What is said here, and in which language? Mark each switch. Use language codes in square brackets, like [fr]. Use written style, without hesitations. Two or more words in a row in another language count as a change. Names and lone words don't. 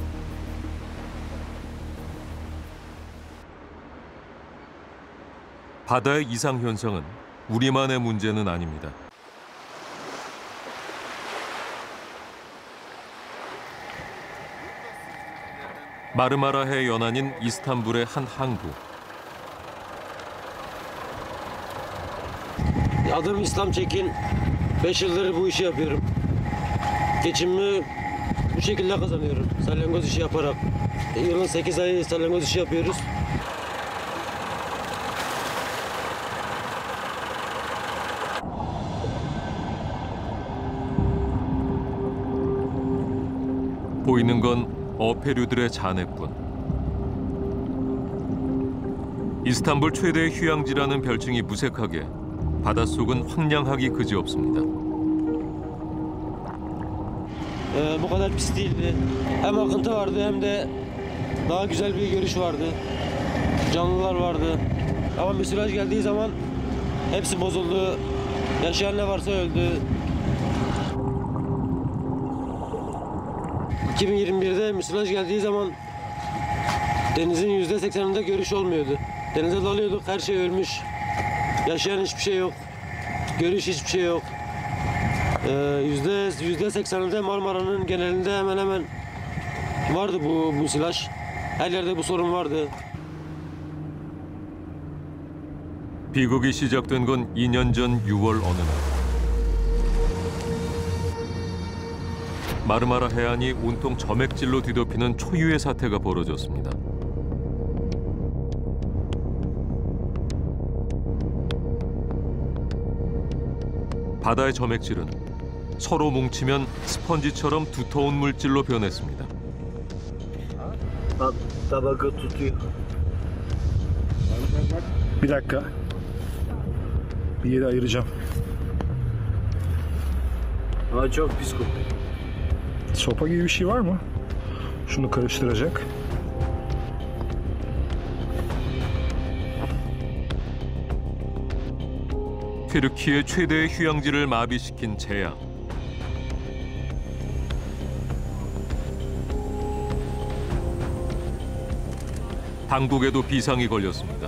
[ko] 바다의 이상 현상은 우리만의 문제는 아닙니다. 마르마라해 연안인 이스탄불의 한 항구. [tr] Adım İslam Çekin. 5 yıldır bu işi yapıyorum. Geçimimi bu şekilde kazanıyorum. Salyangoz işi yaparak. Yılın 8 ayı salyangoz işi yapıyoruz. [ko] 보이는 건 어패류들의 잔해뿐. 이스탄불 최대의 휴양지라는 별칭이 무색하게 바닷속은 황량하기 그지없습니다. [tr] Bu kadar pis değildi. Hem akıntı vardı hem de daha güzel bir görüş vardı. Canlılar vardı. Ama müsilaj geldiği zaman hepsi bozuldu. Yaşayan ne varsa öldü. 2021'de müsilaj geldiği zaman denizin %80'inde görüş olmuyordu. Denize dalıyorduk, her şey ölmüş. Yaşayan hiçbir şey yok. Görüş hiçbir şey yok. %80'inde Marmara'nın genelinde hemen hemen vardı bu müsilaj. Her yerde bu sorun vardı. [ko] 비극이 시작된 건 2년 전 6월 어느 날. 마르마라 해안이 온통 점액질로 뒤덮이는 초유의 사태가 벌어졌습니다. 바다의 점액질은 서로 뭉치면 스펀지처럼 두터운 물질로 변했습니다. [tr] Tabaka tutuyor. Bir dakika. Bir yere ayıracağım. Çok pis kokuyor. Sopa gibi bir şey var mı? Şunu karıştıracak. [ko] 튀르키의 최대의 휴양지를 마비시킨 재앙. 당국에도 비상이 걸렸습니다.